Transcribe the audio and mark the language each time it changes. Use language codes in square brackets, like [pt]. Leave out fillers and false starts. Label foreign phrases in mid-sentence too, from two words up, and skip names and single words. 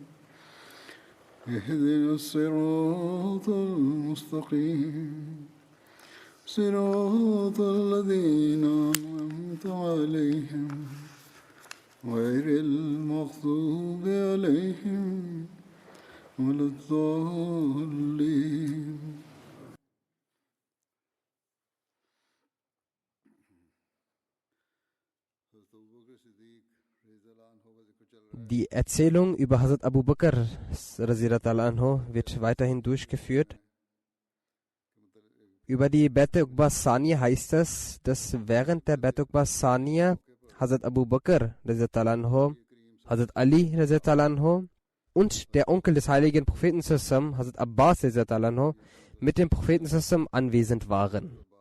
[ar] اهدنا الصراط المستقيم صراط الذين أنعمت عليهم غير المغضوب عليهم ولا الضالين. [de] Die Erzählung über Hazrat Abu Bakr anhu wird weiterhin durchgeführt. Über die Bet Uqba Saniya heißt es, dass während der Bet Uqba Saniya Hazrat Abu Bakr anhu, Hazrat Ali anhu und der Onkel des heiligen Propheten Hazrat Abbas anhu mit dem Propheten anwesend waren.